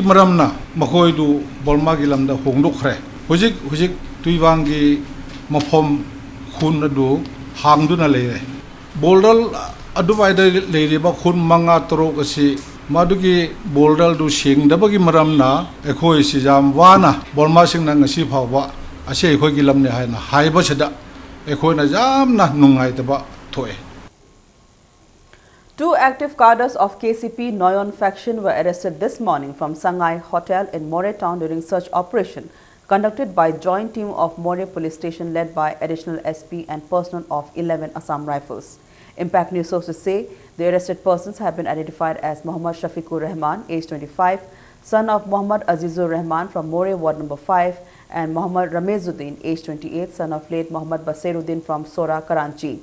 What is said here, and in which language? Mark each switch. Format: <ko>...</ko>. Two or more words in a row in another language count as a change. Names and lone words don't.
<mni>maramna makoi du Burma gi lam da hongdokre hojik tuiwang gi mafom khun adu hangduna leire boldal aduwaida leiriba khun manga torok asi madugi boldal du singdabagi maramna ekhoi sijam wana Burma singna ngasi phawba ase ekhoi gi lamne haina haiba seda ekhoina jamna nungai taba thoe.</mni> <en>Two active cadres of KCP Noyon faction were arrested this morning from Sangai Hotel in More town during search operation conducted by joint team of More police station led by additional SP and personnel of 11 Assam Rifles. Impact News sources say the arrested persons have been identified as Muhammad Shafiqur Rahman, age 25, son of Muhammad Azizur Rahman from More Ward number 5, and Muhammad Ramezuddin, age 28, son of late Muhammad Basiruddin from Sora, Karachi.</en>